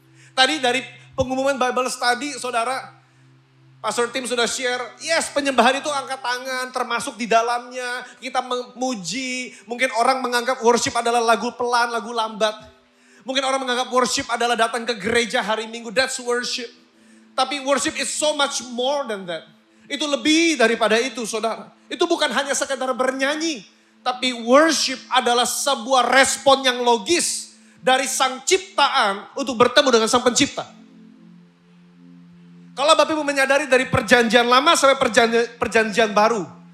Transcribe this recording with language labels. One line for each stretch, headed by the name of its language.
Indonesian: Tadi dari pengumuman Bible Study saudara, Pastor Tim sudah share, yes penyembahan itu angkat tangan termasuk di dalamnya. Kita memuji, mungkin orang menganggap worship adalah lagu pelan, lagu lambat. Mungkin orang menganggap worship adalah datang ke gereja hari Minggu,
English: that's worship.
Indonesian: Tapi
English: worship is so much more than that.
Indonesian: Itu lebih daripada itu saudara. Itu bukan hanya sekedar bernyanyi. Tapi worship adalah sebuah respon yang logis dari sang ciptaan untuk bertemu dengan sang pencipta. Kalau Bapak Ibu menyadari dari perjanjian lama sampai perjanjian baru.